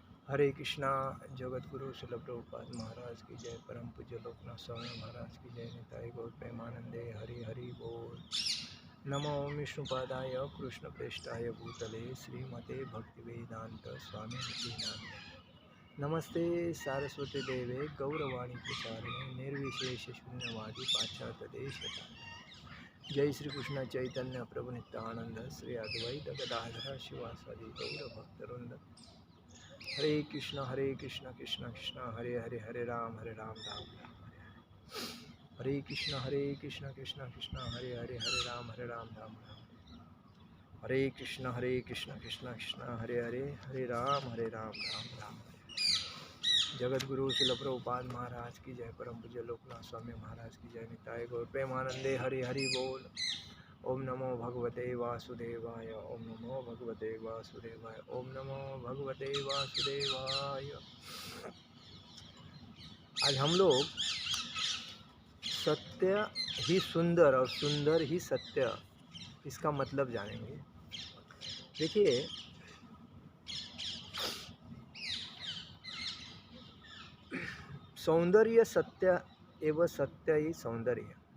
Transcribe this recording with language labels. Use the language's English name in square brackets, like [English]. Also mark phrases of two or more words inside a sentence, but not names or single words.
[Hindi] हरे कृष्णा। जगत गुरु शिल प्रभुपाद महाराज की जय। परम पूज्य लोकनाथ स्वामी महाराज की जय। निताई गौर प्रेमानंदे हरि हरि बोल। [Sanskrit] नमो विष्णुपादाय कृष्ण प्रेष्ठाय भूतले श्रीमते भक्ति वेदांत स्वामी नाम। नमस्ते सारस्वती देवे गौरवाणी प्रचारिणे निर्विशेष शून्यवादी पाश्चात्य देश। जय श्री कृष्ण चैतन्य प्रभु नित्यानंद श्री अद्वैत गदाधर शिवासादि गौर भक्तवृंद। हरे कृष्ण कृष्ण कृष्ण हरे हरे, हरे राम राम राम हरे। हरे कृष्ण कृष्ण कृष्ण हरे हरे, हरे राम राम राम। हरे कृष्ण कृष्ण कृष्ण हरे हरे, हरे राम राम राम। [Hindi] जगत गुरु शिल प्रभुपाद महाराज की जय। परम पूज्य लोकनाथ स्वामी महाराज की जय। निताय गौर प्रेमानंदे हरि हरि बोल। [Sanskrit] ओम नमो भगवते वासुदेवाय। ओम नमो भगवते वासुदेवाय। ओम नमो भगवते वासुदेवाय। [Hindi] आज हम लोग सत्य ही सुंदर और सुंदर ही सत्य, इसका मतलब जानेंगे। देखिए, सौंदर्य सत्य एवं सत्य ही सौंदर्य।